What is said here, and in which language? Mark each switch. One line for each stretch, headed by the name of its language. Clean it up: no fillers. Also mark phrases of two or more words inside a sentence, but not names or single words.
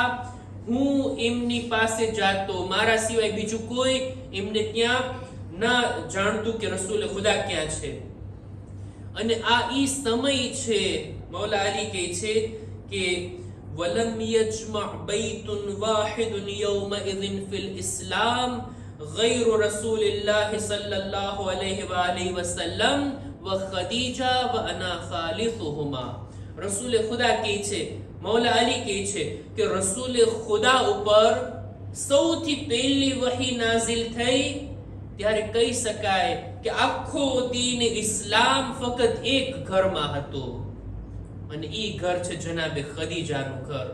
Gujarati: હું એમની પાસે જાતો, મારા સિવાય બીજું કોઈ એમને ત્યાં ના જાણતું કે રસૂલે ખુદા ક્યાં છે. અને આ ઈ સમય છે, મૌલા અલી કહે છે કે
Arabic: ولم يجتمع بيت واحد يومئذ في الإسلام غير رسول الله صلى الله عليه وآله وسلم وخديجة وأنا ثالثهما.
Gujarati: રસૂલ ખુદા કહે છે, મૌલા અલી કહે છે કે રસૂલ ખુદા ઉપર સૌથી પહેલી વહી નાઝિલ થઈ ત્યારે કહી શકાય કે આખો દીન ઇસ્લામ ફક્ત એક ઘરમાં હતો, અને ઈ ઘર છે જનાબે ખદીજાનું ઘર.